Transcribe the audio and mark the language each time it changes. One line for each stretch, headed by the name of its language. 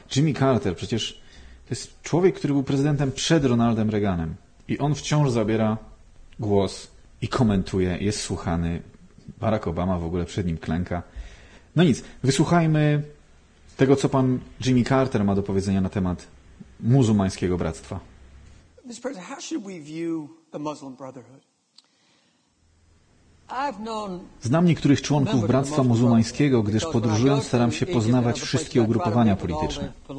Polish: Jimmy Carter przecież to jest człowiek, który był prezydentem przed Ronaldem Reaganem. I on wciąż zabiera głos i komentuje, jest słuchany. Barack Obama w ogóle przed nim klęka. No nic, wysłuchajmy tego, co pan Jimmy Carter ma do powiedzenia na temat muzułmańskiego bractwa.
English: Mr. President, how should we view the Muslim Brotherhood?
Polish: Znam niektórych członków Bractwa Muzułmańskiego, gdyż podróżując staram się poznawać wszystkie ugrupowania polityczne.